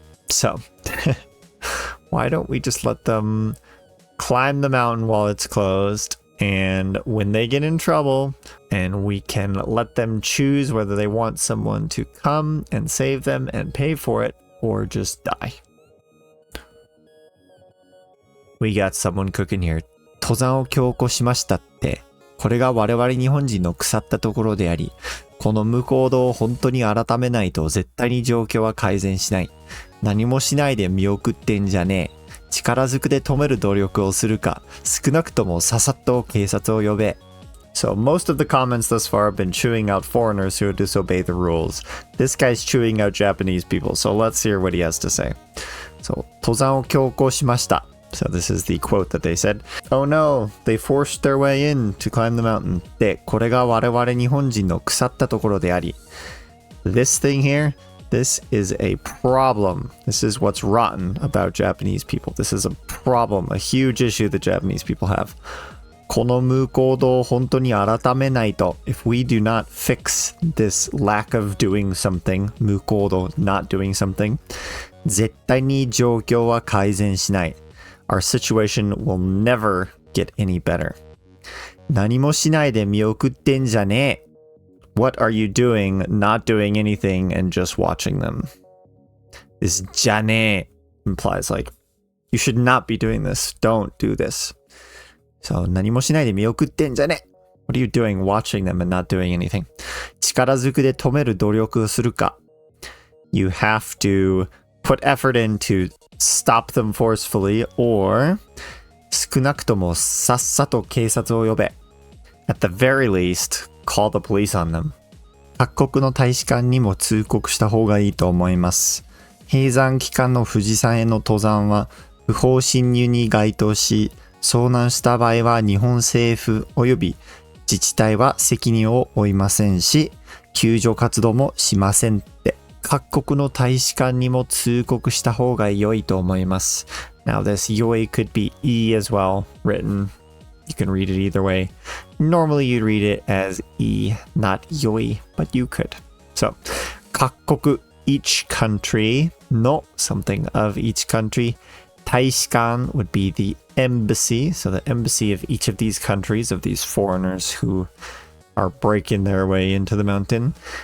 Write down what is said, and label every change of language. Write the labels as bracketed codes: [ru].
[en] So why don't we just let them climb the mountain while it's closed? And when they get in trouble, and we can let them choose whether they want someone to come and save them and pay for it, or just die. We got someone cooking here. [ja] 登山を強行しましたって、これが我々日本人の腐ったところであり、この向こう道を本当に改めないと絶対に状況は改善しない。何もしないで見送ってんじゃねえ。力ずくで止める努力をするか、少なくともささっと警察を呼べ。 [en] So most of the comments thus far have been chewing out foreigners who disobey the rules. This guy's chewing out Japanese people, so let's hear what he has to say. [ja] So, 登山を強行しました。 [en] So this is the quote that they said. Oh no, they forced their way in to climb the mountain. [ja] で、これが我々日本人の腐ったところであり。 [en] This thing here,This is a problem. This is what's rotten about Japanese people. This is a problem, a huge issue that Japanese people have. [ja] この向こう道を本当に改めないと [en] if we do not fix this lack of doing something, 向こう道 not doing something, [ja] 絶対に状況は改善しない. [en] Our situation will never get any better. [ja] 何もしないで見送ってんじゃねえ. [en] What are you doing, not doing anything, and just watching them? This jane implies like, you should not be doing this. Don't do this. [ja] So, 何もしないで見送ってんじゃねえ. [en] What are you doing, watching them and not doing anything? [ja] 力ずくで止める努力をするか. [en] You have to put effort in to stop them forcefully, or [ja] 少なくともさっさと警察を呼べ. [en] At the very least,Call the police on them. [ja] 各国の大使館にも通告した方がいいと思います。閉山期間の富士山への登山は不法侵入に該当し、遭難した場合は日本政府及び自治体は責任を負いませんし、救助活動もしませんって。各国の大使館にも通告した方が良いと思います。 [en] Now this yoi could be e as well, written.You can read it either way. Normally you'd read it as E, not yoi, but you could. So, 各国, each country, no, something of each country. 大使館 would be the embassy, so the embassy of each of these countries, of these foreigners who are breaking their way into the mountain.